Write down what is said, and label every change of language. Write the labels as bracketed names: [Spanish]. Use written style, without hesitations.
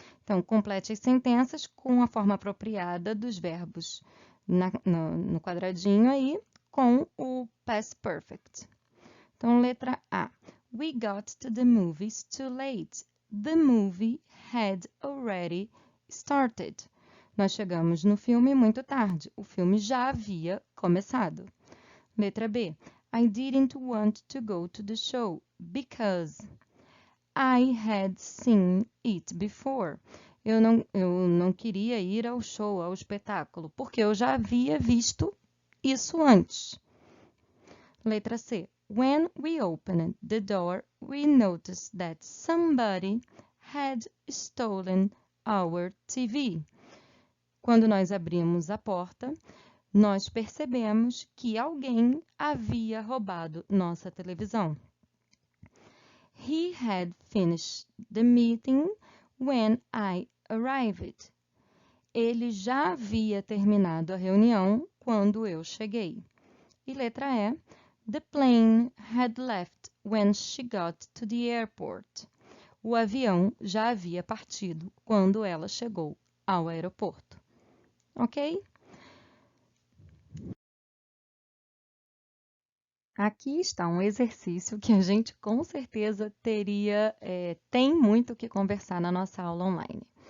[Portuguese] Então, complete as sentenças com a forma apropriada dos verbos no quadradinho aí, com o past perfect. Então, letra A. [English] We got to the movies too late. The movie had already started. [Portuguese] Nós chegamos no filme muito tarde. O filme já havia começado. Letra B. [English] I didn't want to go to the show because I had seen it before. [Portuguese] Eu não queria ir ao show, ao espetáculo, porque eu já havia visto isso antes. Letra C. [English] When we opened the door, we noticed that somebody had stolen our TV. [Portuguese] Quando nós abrimos a porta, nós percebemos que alguém havia roubado nossa televisão. [English] He had finished the meeting when I arrived. [Portuguese] Ele já havia terminado a reunião quando eu cheguei. E letra E. [English] The plane had left when she got to the airport. [Portuguese] O avião já havia partido quando ela chegou ao aeroporto. Ok? Aqui está um exercício que a gente com certeza tem muito o que conversar na nossa aula online.